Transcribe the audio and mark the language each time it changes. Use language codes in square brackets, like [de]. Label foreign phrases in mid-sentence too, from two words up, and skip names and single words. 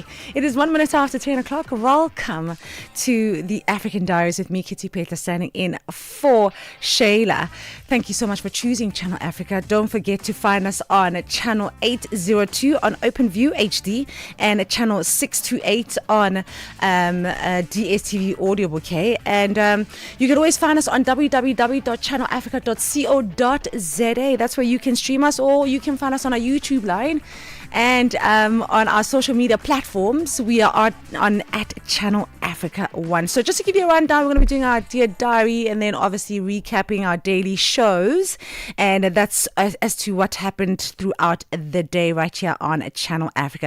[en] It is 1 minute after 10 o'clock. Welcome to the African Diaries with me, Kitty Petla, standing in for Shayla. Thank you so much for choosing Channel Africa. Don't forget to find us on channel 802 on OpenView HD and channel 628 on DSTV audio bouquet. And you can always find us on www.channelafrica.co.za. That's where you can stream us, or you can find us on our YouTube line. And on our social media platforms, we are on at Channel Africa 1. So just to give you a rundown, we're going to be doing our Dear Diary and then obviously recapping our daily shows. And that's as to what happened throughout the day right here on Channel Africa.